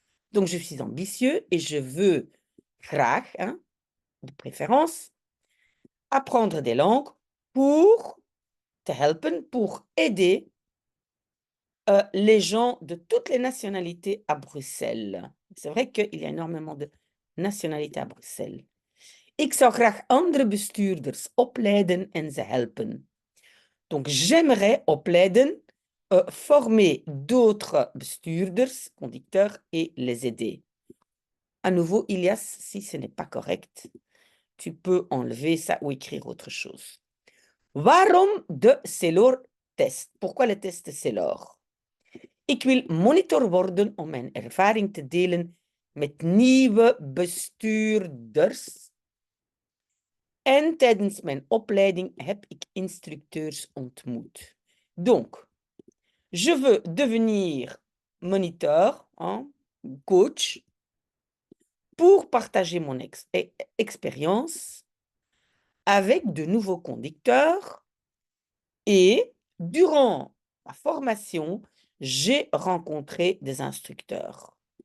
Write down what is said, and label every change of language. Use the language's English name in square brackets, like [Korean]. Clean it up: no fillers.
[French] Donc, je suis ambitieux et je veux graag, hein, de préférence, apprendre des langues pour [Dutch] te helpen, [French] pour aider les gens de toutes les nationalités à Bruxelles. C'est vrai qu'il y a énormément de nationalités à Bruxelles. [Dutch] Ik zou graag andere bestuurders opleiden en ze helpen. [French] Donc, j'aimerais opleiden, former d'autres bestuurders, conducteurs et les aider. À nouveau, Ilias, si ce n'est pas correct, tu peux enlever ça ou écrire autre chose. [Dutch] Waarom de Celor-test? [French] Pourquoi le test Celor? [Dutch] Ik wil monitor worden om mijn ervaring te delen met nieuwe bestuurders. En tijdens mijn opleiding heb ik instructeurs ontmoet. [French] Donc, je veux devenir moniteur, hein, coach, pour partager mon expérience avec de nouveaux conducteurs. Et durant ma formation, j'ai rencontré des instructeurs.